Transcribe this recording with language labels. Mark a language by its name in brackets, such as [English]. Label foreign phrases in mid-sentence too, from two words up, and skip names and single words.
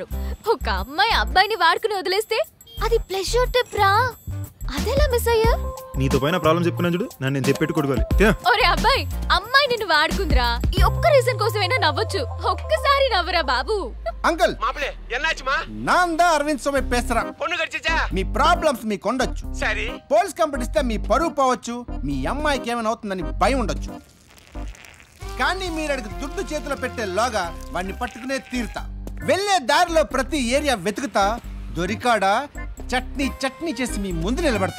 [Telugu] ఒక అమ్మాయి అబ్బాయిని వాడుకుని వదిలేస్తే అది ప్లెజర్ ట్రిప్ రా. అదెలా మిస్ అయ్యా? నీతో పైన ప్రాబ్లం చెప్పుకున్నా చూడు, నన్ను నేను చెప్పెట్టు కొడుకోవాలి. ఒరే అబ్బాయి, అమ్మాయి నిన్ను వాడుకుందిరా. ఈ ఒక్క రీజన్ కోసమైనా నవ్వచ్చు. ఒక్కసారి నవ్వరా బాబు. అంకుల్ [Tamil] மாப்ளே என்னாச்சுமா? நான் தான் அரவிந்த் சுமை பேசுறேன். பொன்னு கடிச்சா [Telugu] మీ ప్రాబ్లమ్స్ మీకు ఉండొచ్చు, సరే పోలీస్ కంప్లైంట్ ఇస్తే మీ పరువు పోవచ్చు, మీ అమ్మాయికి ఏమైనా అవుతుందని భయం ఉండొచ్చు. కానీ మీరు అడిగి దుడ్డు చేతిలో పెట్టేలోగా వాడిని పట్టుకునే తీరుతా. వెళ్ళే దారిలో ప్రతి ఏరియా వెతుకుతా, దొరికాడా చట్నీ చట్నీ చేసి మీ ముందు నిలబడతా.